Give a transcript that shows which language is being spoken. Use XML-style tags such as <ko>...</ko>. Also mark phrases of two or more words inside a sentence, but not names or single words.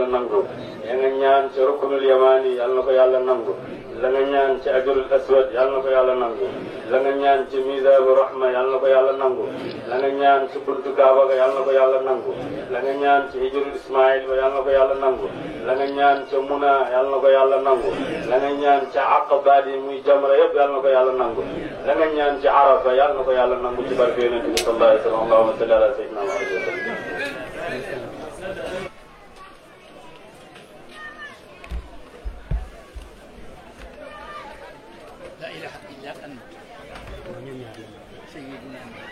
<wo>nangu la nga ñaan ca Ruknul Yamani yal na ko yàlla nangu la nga ñaan ci Hajarul Aswad yal na ko yàlla nangu la nga ñaan ci Mizaabu Rahma yal na ko yàlla nangu la nga ñaan ci buntu Kaaba ga yal na ko yàlla nangu la nga ñaan ci Hijrul Ismaïl ba yal na ko yàlla nangu la nga ñaan ca Muna yal na ko yàlla nangu la nga ñaan ca Aqabaat yi muy jamra yëpp yal na ko yàlla nangu la nga ñaan ci Arafa yal na ko yàlla nangu ci barke Yonent bi</wo> <ar>صلى الله عليه وسلم اللهم صل على سيدنا محمد لا إله إلا أنت سيدنا</ar>